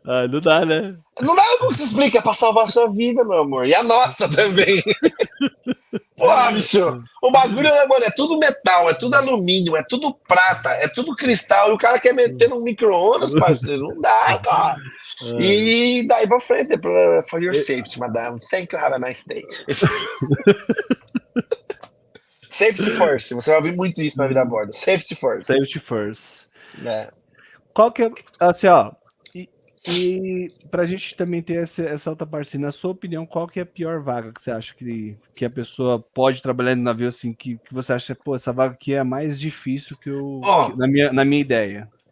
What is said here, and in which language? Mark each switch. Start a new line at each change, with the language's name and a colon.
Portuguese: Não dá, né? Não dá como se explica, é pra salvar a sua vida, meu amor. E a nossa também. Porra, bicho, o bagulho, né, mano, é tudo metal, é tudo alumínio, é tudo prata, é tudo cristal, e o cara quer meter no micro-ondas, parceiro, não dá, cara. E daí pra frente,
English: for your safety, madame, thank you, have a nice day. Safety first,
Portuguese: você vai ouvir muito isso na vida a bordo, safety first.
English: Safety first.
Portuguese: Qual que é, assim, ó, e pra gente também ter essa outra parte, na sua opinião, qual que é a pior vaga que você acha que a pessoa pode trabalhar no navio, assim, que você acha, pô, essa vaga aqui é a mais difícil na minha ideia?